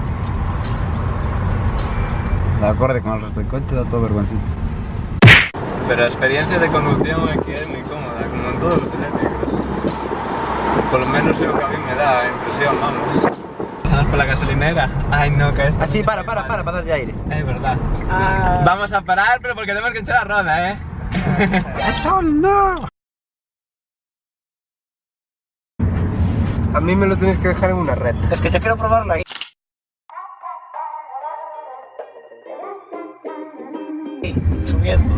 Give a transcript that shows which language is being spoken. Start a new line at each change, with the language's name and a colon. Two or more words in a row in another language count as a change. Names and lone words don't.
Spanish: De acorde con el resto del coche, da todo vergüencito.
Galician: Pero a experiencia de conducción é que é moi cómoda, como en todos os eléctricos.
Spanish: Por lo menos
Galician: é o que a mí me dá a impresión, vamos. Pasamos pola gasolinera. Ai, no, que esta... Así, para darlle aire. É verdad.
Spanish: Vamos a parar, pero porque tenemos que echar la roda, ¡Epson, no! A mí me lo tienes que dejar en una red. Es que yo quiero probarlo ahí. Subiendo.